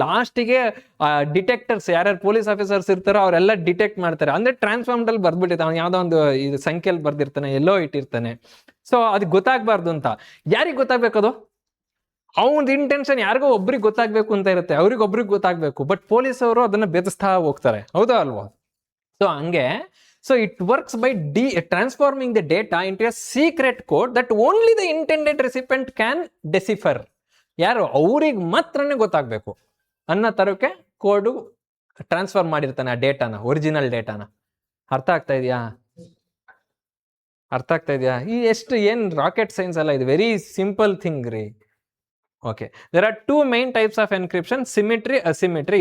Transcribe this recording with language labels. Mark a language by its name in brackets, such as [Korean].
[Kannada] ಲಾಸ್ಟಿಗೆ ಡಿಟೆಕ್ಟರ್ಸ್, ಯಾರ್ಯಾರು police officers ಇರ್ತಾರೋ ಅವರೆಲ್ಲ ಡಿಟೆಕ್ಟ್ ಮಾಡ್ತಾರೆ. ಅಂದ್ರೆ ಟ್ರಾನ್ಸ್ಫಾರ್ಮ್ಡಲ್ಲಿ ಬರ್ದ್ಬಿಟ್ಟಿರ್ತಾನೆ, ಅವ್ನು ಯಾವುದೋ ಒಂದು ಇದು ಸಂಖ್ಯೆಯಲ್ಲಿ ಬರ್ದಿರ್ತಾನೆ, ಎಲ್ಲೋ ಇಟ್ಟಿರ್ತಾನೆ. ಸೊ ಅದು ಗೊತ್ತಾಗಬಾರ್ದು ಅಂತ. ಯಾರಿಗೆ ಗೊತ್ತಾಗಬೇಕದು? ಅವನದು ಇಂಟೆನ್ಷನ್ ಯಾರಿಗೋ ಒಬ್ರಿಗೆ ಗೊತ್ತಾಗಬೇಕು ಅಂತ ಇರುತ್ತೆ, ಅವ್ರಿಗೊಬ್ರಿಗೆ ಗೊತ್ತಾಗಬೇಕು. ಬಟ್ ಪೊಲೀಸವರು ಅದನ್ನ ಬೆದಸ್ತಾ ಹೋಗ್ತಾರೆ. ಹೌದಾ ಅಲ್ವಾ? ಸೊ ಹಂಗೆ, [English] so it works by transforming the data into a secret code that only the intended recipient can decipher. [Kannada] ಯಾರು ಅವ್ರಿಗೆ ಮಾತ್ರನೇ ಗೊತ್ತಾಗಬೇಕು ಅನ್ನೋ ತರಕ್ಕೆ ಕೋಡು ಟ್ರಾನ್ಸ್ಫರ್ ಮಾಡಿರ್ತಾನೆ ಆ ಡೇಟಾನ, ಒರಿಜಿನಲ್ ಡೇಟಾನ. ಅರ್ಥ ಆಗ್ತಾ ಇದೆಯಾ? ಈ ಏನು ರಾಕೆಟ್ ಸೈನ್ಸ್ ಅಲ್ಲ, ಇದು [English] very simple thing [Kannada] ರೀ. [English] Okay, there are 2 main types of encryption, symmetry, asymmetry.